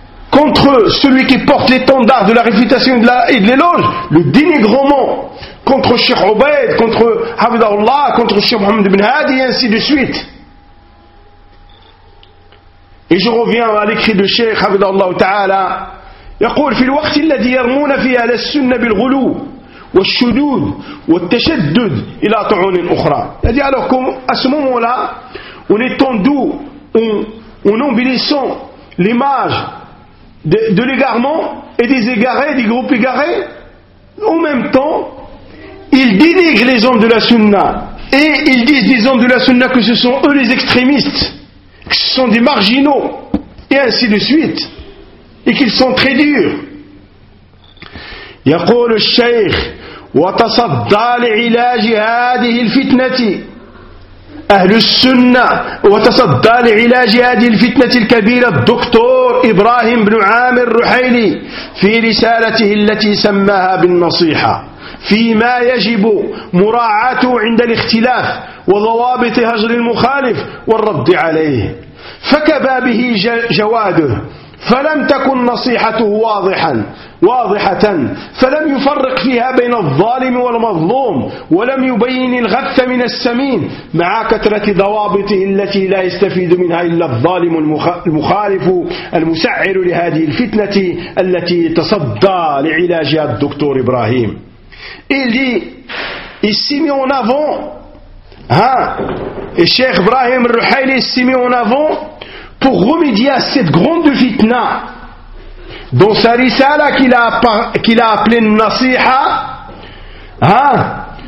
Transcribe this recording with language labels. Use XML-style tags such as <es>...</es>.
<fr>Contre celui qui porte l'étendard de la réfutation et de l'éloge, le dénigrement. Contre Cheikh Obaid, contre Hafidhahullah, contre Cheikh Mohamed ibn Hadi, et ainsi de suite. Et je reviens à l'écrit de Cheikh Hafidhahullah Ta'ala.</fr> <ar>يقول في الوقت الذي يرمون فيه على السنة بالغلو والشدود والتشدد إلى طعون أخرى.</ar> <fr>C'est-à-dire, alors qu'à ce moment-là, on est en doux, on embellissant l'image de l'égarement et des égarés, des groupes égarés, en même temps, ils dénigrent les hommes de la sunna et ils disent des hommes de la sunna que ce sont eux les extrémistes, que ce sont des marginaux et ainsi de suite, et qu'ils sont très durs.</fr> <ar>يقول الشيخ وتصدى لعلاج هذه الفتنة أهل السنة وتصدى لعلاج هذه الفتنة الكبيرة الدكتور إبراهيم بن عامر الرحيلي في رسالته التي سماها بالنصيحة فيما يجب مراعاته عند الاختلاف وضوابط هجر المخالف والرد عليه فكبى به جواده فلم تكن نصيحته واضحة فلم يفرق فيها بين الظالم والمظلوم ولم يبين الغث من السمين مع كثرة ضوابطه التي لا يستفيد منها إلا الظالم المخالف المسعر لهذه الفتنة التي تصدى لعلاجها الدكتور إبراهيم.</ar> <fr>Il dit, ici mis en avant, hein, et Cheikh Ibrahim al-Ruhayli ici mis en avant, pour remédier à cette grande fitna, dans sa risala qu'il a appelée Nasiha, hein,</fr>